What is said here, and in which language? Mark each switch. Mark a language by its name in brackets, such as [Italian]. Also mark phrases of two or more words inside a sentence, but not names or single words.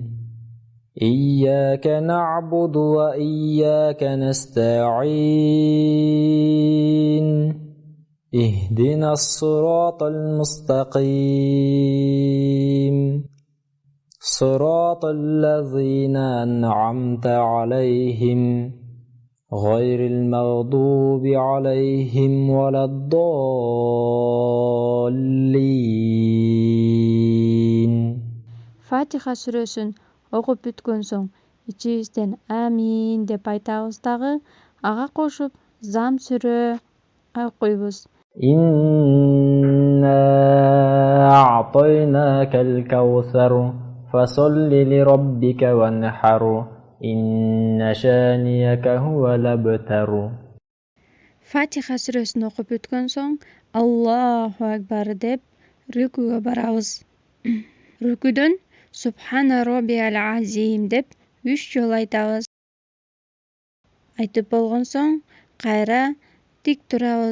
[Arabic] إياك نعبد وإياك نستعين اهدنا الصراط المستقيم صراط الذين أنعمت عليهم غير المغضوب عليهم ولا الضالين. [Uzbek] Fatiha surasini o'qib bitgan so'ng ichingizdan amin deb aytamizдағы ağa qo'shib zam sura o'qiymiz. [Arabic] إنا أعطيناك الكوثر فصل لربك وانحر إن شانيك هو الأبتر. [Uzbek] Fatiha surasini o'qib bitgan so'ng [Arabic] الله أكبر [Uzbek] deb rukuga boramiz. Rukudan [Arabic] سبحان ربي العظيم [Uzbek] deb 3 yo'l aytamiz. Aytib bo'lgan so'ng qayra tik turamiz.